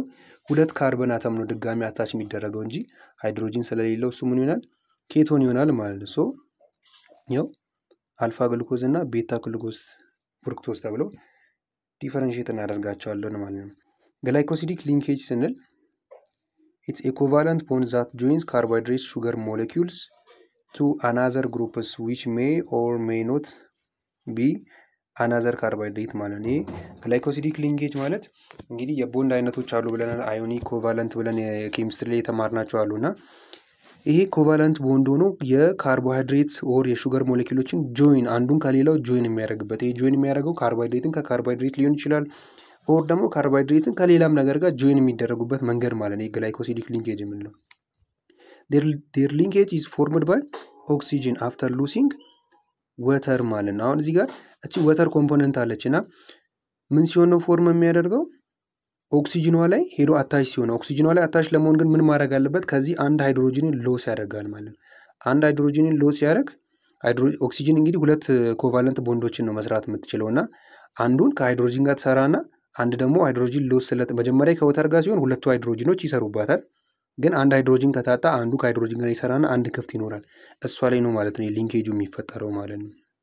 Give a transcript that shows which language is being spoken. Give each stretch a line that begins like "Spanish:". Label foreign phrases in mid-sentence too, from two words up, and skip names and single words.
Amharic: ሁለት ካርበን አተም ነው ድጋሚ አታች የሚደረገው እንጂ ሃይድሮጅን ስለሌለው እሱ ምን ይሆናል ኬቶን ይሆናል ማለት ነው ሶ ያው አልፋ ግሉኮዝ እና ቤታ ግሉኮዝ ፍሩክቶዝ ተብሎ ዲፈረንሺየት እናደርጋቸዋለን ማለት ነው
English: glycosidic linkage
Amharic: ስንል
English: it's a covalent bond that joins carbohydrate sugar molecules to another groups which may or may not be another carbohydrate
Amharic: ማለት ነው
English: glycosidic linkage
Amharic: ማለት እንግዲህ የቦንድ አይነቶች አሉ ብለናል አዮኒክ ኮቫለንት ብለን የኬሚስትሪ ላይ የተማርናቸው አሉና ይሄ
English: covalent bond
Amharic: ሆኖ የካርቦሃይድሬት ኦር የሹገር ሞለኪውሎችን ጆይን አንዱን ከሌላው ጆይን የሚያደርግበት ይሄ ጆይን የሚያደርገው ካርቦሃይድሬትን ከካርቦሃይድሬት ሊሆን ይችላል ኦር ደግሞ ካርቦሃይድሬትን ከሌላም ነገር ጋር ጆይን የሚደረጉበት መንገድ ማለት ነው
English: glycosidic linkage
Amharic: የምንለው
English: their linkage is formed by oxygen after losing water
Amharic: ማለት ነው አሁን እዚህ ጋር እቺ
English: water component
Amharic: አለችና ምን ሲሆን ነው ፎርም የሚያደርገው ኦክሲጅኗ ላይ ሄዶ አታች ሲሆን ኦክሲጅኗ ላይ አታች ለመሆን ግን ምን ማድረግ አለበት ከዚህ አንድ ሃይድሮጅንን ሎስ ያደርጋል ማለት ነው አንድ ሃይድሮጅንን ሎስ ያደርግ ኦክሲጅን እንግዲህ ሁለት ኮቫለንት ቦንዶችን ነው መስራት የምትችለውና አንዱን ከሃይድሮጅን ጋር ተሰራና አንድ ደግሞ ሃይድሮጅን ሎስ ስለት መጀመሪያ ከወተር ጋር ሲሆን ሁለቱ ሃይድሮጅኖች ይሰሩባታል ግን አንድ ሃይድሮጅን ከታጣ አንዱ ከሃይድሮጅን ጋር ይሰራና አንድ ክፍት ይኖራል እሷ ላይ ነው ማለት ነው ሊንኬጁ የሚፈጠረው ማለት ነው